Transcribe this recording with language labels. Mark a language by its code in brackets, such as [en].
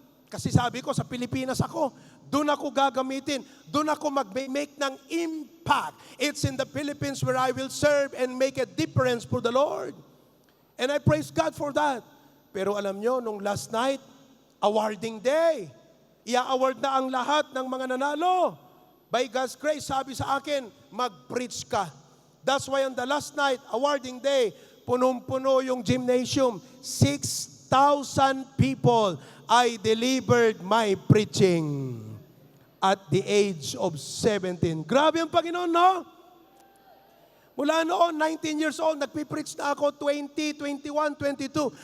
[tl] Kasi sabi ko, sa Pilipinas ako. Doon ako gagamitin. Doon ako mag-make ng impact. [en] It's in the Philippines where I will serve and make a difference for the Lord. And I praise God for that. [tl] Pero alam nyo, nung [en] last night, awarding day. [tl] Ia-award na ang lahat ng mga nanalo. [en] By God's grace, [tl] sabi sa akin, mag-preach ka. [en] That's why on the last night, awarding day, [tl] punong-puno yung [en] gymnasium. 6,000 people. I delivered my preaching at the age of 17. [tl] Grabe ang Panginoon, no? Mula noon, 19 years old, nagpipreach na ako, 20, 21, 22.